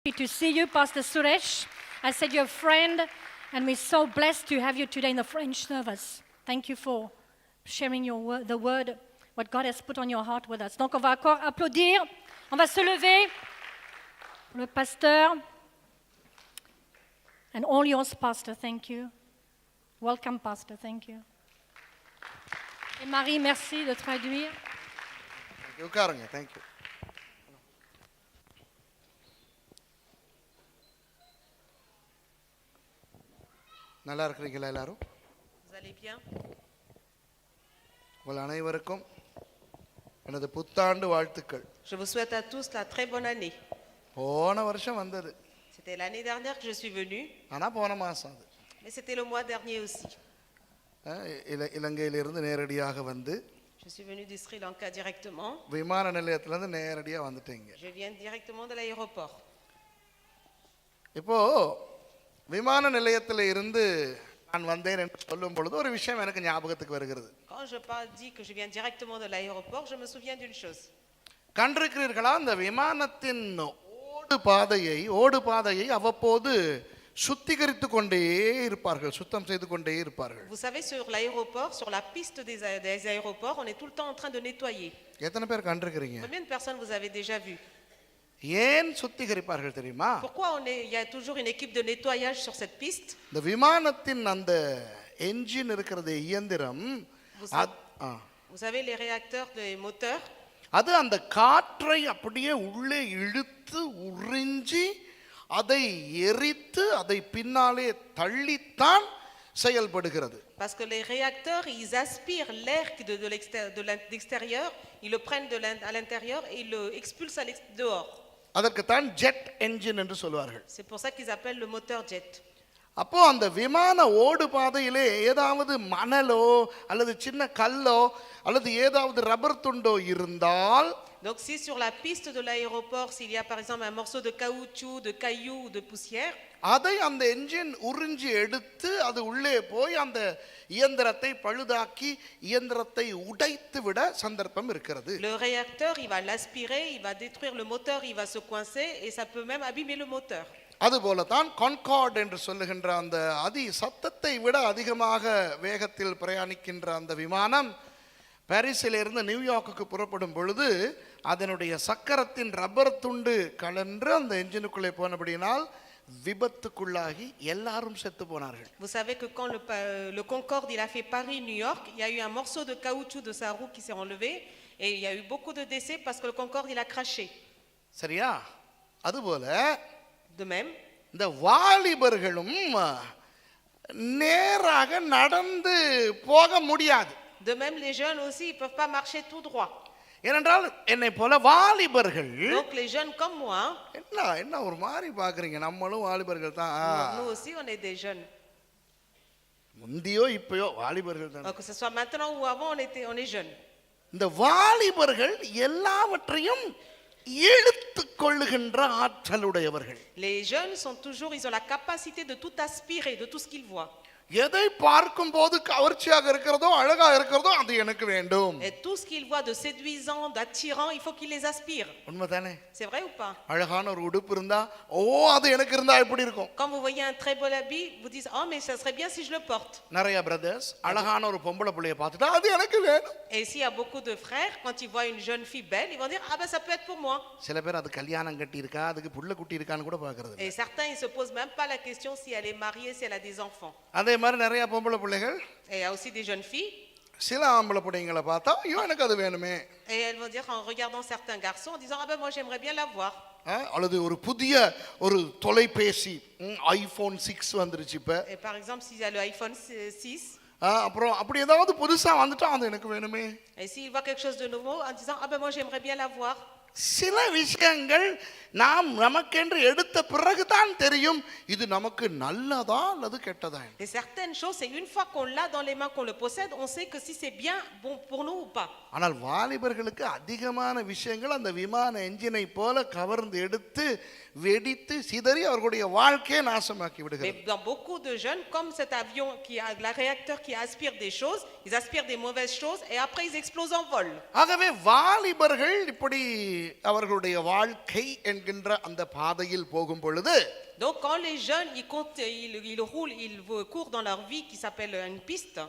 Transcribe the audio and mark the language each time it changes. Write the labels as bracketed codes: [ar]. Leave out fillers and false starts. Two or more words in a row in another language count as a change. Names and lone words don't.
[en] To see you, Pastor Suresh. I said you're a friend, and we're so blessed to have you today in the French service. Thank you for sharing the word, what God has put on your heart with us. [fr] Donc, on va encore applaudir. On va se lever. Le pasteur. [en] And all yours, Pastor. Thank you. Welcome, Pastor. Thank you. [fr] Et Marie, merci de traduire. [ta] உட்காருங்க. [en] Thank you. [ta] நல்லா இருக்கிறீங்களா எல்லாரும்? [fr] Vous allez bien? [ta] உங்கள் அனைவருக்கும் எனது புத்தாண்டு வாழ்த்துக்கள். [fr] Je vous souhaite à tous la très bonne année. [ta] போன வருஷம் வந்தது. [fr] C'était l'année dernière que je suis venu. [ta] ஆனா போன மாசம் அது. [fr] Mais c'était le mois dernier aussi. [ta] இலங்கையிலிருந்து நேரடியாக வந்து [fr] Je suis venu du Sri Lanka directement. [ta] விமான நிலையத்துல இருந்து நேரடியா வந்துட்டீங்க. [fr] Je viens directement de l'aéroport. [ta] இப்போ விமான நிலையத்தில் இருந்து நான் வந்தேன் என்று சொல்லும் பொழுது ஒரு விஷயம் எனக்கு ஞாபகத்துக்கு வருகிறது. [fr] Quand je dis que je viens directement de l'aéroport, je me souviens d'une chose. [ta] கண்டிருக்கிறீர்களா, அந்த விமானத்தின் ஓடு பாதையை அவ்வப்போது சுத்திகரித்து கொண்டே இருப்பார்கள், சுத்தம் செய்து கொண்டே இருப்பார்கள். [fr] Vous savez, sur l'aéroport, sur la piste des aéroports, on est tout le temps en train de nettoyer. [ta] எத்தனை பேர் கண்டிருக்கிறீங்க? [fr] Combien de personnes vous avez déjà vu? [ta] ஏன் சுத்திகரிப்பார்கள் தெரியுமா? [fr] Pourquoi il y a toujours une équipe de nettoyage sur cette piste? [ta] இந்த விமானத்தின் அந்த என்ஜின் இருக்கிறது, இயந்திரம், [fr] Vous savez les réacteurs des moteurs? [ta] அது அந்த காற்றை அப்படியே உள்ளே இழுத்து உறிஞ்சி அதை எரித்து அதை பின்னாலே தள்ளித்தான் செயல்படுகிறது. [fr] Parce que les réacteurs, ils aspirent l'air de l'extérieur, ils le prennent à l'intérieur et ils le expulsent dehors. [ta] அதற்கு தான் [en] jet engine [ta] என்று சொல்வார்கள். [fr] C'est pour ça qu'ils appellent le moteur jet. [ta] அப்போ அந்த விமான ஓடு பாதையிலே ஏதாவது மணலோ அல்லது சின்ன கல்லோ அல்லது ஏதாவது ரப்பர் துண்டோ இருந்தால், [fr] donc si sur la piste de l'aéroport s'il y a par exemple un morceau de caoutchouc, de cailloux ou de poussière, [ta] அதை அந்த என்ஜின் உறிஞ்சி எடுத்து அது உள்ளே போய் அந்த இயந்திரத்தை பழுதாக்கி இயந்திரத்தை உடைத்து விட சந்தர்ப்பம் இருக்கிறது. [fr] le réacteur il va l'aspirer, il va détruire le moteur, il va se coincer et ça peut même abîmer le moteur. [ta] அதுபோல தான் கான்கார்ட் என்று சொல்லுகின்ற அந்த சத்தத்தை விட அதிகமாக வேகத்தில் பிரயாணிக்கின்ற அந்த விமானம் பாரிஸிலிருந்து நியூயார்க்குக்கு புறப்படும் பொழுது அதனுடைய சக்கரத்தின் ரப்பர் துண்டு கலன்று அந்த என்ஜினுக்குள்ளே போனபடியினால் விபத்துக்குள்ளாகி எல்லாரும் செத்து போனார்கள். [fr] Vous savez que quand le Concorde il a fait Paris-New York, il y a eu un morceau de caoutchouc de sa roue qui s'est enlevé et il y a eu beaucoup de décès parce que le Concorde il a craché. [ta] சரியா? அதுபோல [fr] de même [ta] இந்த வாலிபர்களும் நேராக நடந்து போக முடியாது. [fr] de même les jeunes aussi ils peuvent pas marcher tout droit. [ta] ஏனென்றால் என்னை போல வாலிபர்கள், [fr] donc les jeunes comme moi, [ta] என்ன ஒரு மாதிரி பாக்குறீங்க, நம்மளும் வாலிபர்கள் தான். [fr] nous aussi on est des jeunes. [ta] முந்தியோ இப்பயோ வாலிபர்கள் தான். [fr] que ce soit maintenant ou avant on est jeunes. [ta] இந்த வாலிபர்கள் எல்லாவற்றையும் இழுத்து கொள்ளுகின்ற ஆற்றலுடையவர்கள். [fr] les jeunes sont toujours, ils ont la capacité de tout aspirer, de tout ce qu'ils voient. [ta] எதை பார்க்கும் போது கவர்ச்சியாக இருக்கிறதோ அழகா இருக்கிறதோ அது எனக்கு வேண்டும். [fr] et tout ce qu'ils voient de séduisant, d'attirant, il faut qu'ils les aspirent. [ta] உண்மைதானே? [fr] c'est vrai ou pas? [ta] அழகான ஒரு உடுப்பு இருந்தா அது எனக்கு இருந்தா எப்படி இருக்கும்? [fr] quand vous voyez un très beau habit, vous dites oh mais ça serait bien si je le porte. [ta] நிறைய பிரதர்ஸ் அழகான ஒரு பொம்பளை புள்ளைய பார்த்துட்டா அது எனக்கு வேணும். [fr] et s'il y a beaucoup de frères, quand ils voient une jeune fille belle, ils vont dire ah ben ça peut être pour moi. [ta] சில பேர் அது கல்யாணம் கட்டி இருக்கா, அதுக்கு புள்ள குட்டி இருக்கான்னு கூட பார்க்கிறது. [fr] et certains ils se posent même pas la question si elle est mariée, si elle a des enfants. [ta] அதே மாதிரி நிறைய பொம்பளை பிள்ளைகள், [fr] et il y a aussi des jeunes filles, [ta] சில ஆம்பளை பிள்ளைங்களை பார்த்தா ஐயோ எனக்கு அது வேணுமே. [fr] et elles vont dire en regardant certains garçons en disant ah ben moi j'aimerais bien l'avoir. [ta] அல்லது ஒரு புதிய ஒரு தொலைபேசி ஐபோன் 6 வந்துருச்சு இப்ப. [fr] et par exemple s'il y a le iPhone 6, [ta] அப்புறம் அப்படி ஏதாவது புதுசா வந்துட்டா அது எனக்கு வேணுமே. [fr] et s'il voit quelque chose de nouveau en disant ah ben moi j'aimerais bien l'avoir. [ta] சில விஷயங்கள் நாம் நமக்கென்று எடுத்த பிறகுதான் தெரியும் இது நமக்கு நல்லதா அல்லது கெட்டதா. [fr] et certaines choses c'est une fois qu'on l'a dans les mains, qu'on le possède, on sait que si c'est bien bon pour nous ou pas. [ta] ஆனால் வாலிபர்களுக்கு அதிகமான விஷயங்கள் அந்த விமான என்ஜினை போல கவர்ந்து எடுத்து வெடித்து சிதறி அவர்களுடைய வாழ்க்கையை நாசமாக்கி விடுகிறது. [fr] mais dans beaucoup de jeunes comme cet avion qui a la réacteur qui aspire des choses, ils aspirent des mauvaises choses et après ils explosent en vol. [ta] ஆகவே வாலிபர்கள் இப்படி அவர்களுடைய வாழ்க்கை என்கின்ற அந்த பாதையில் போகும் பொழுது [fr] Donc quand les jeunes, ils roulent, ils courent dans leur vie qui s'appelle une piste.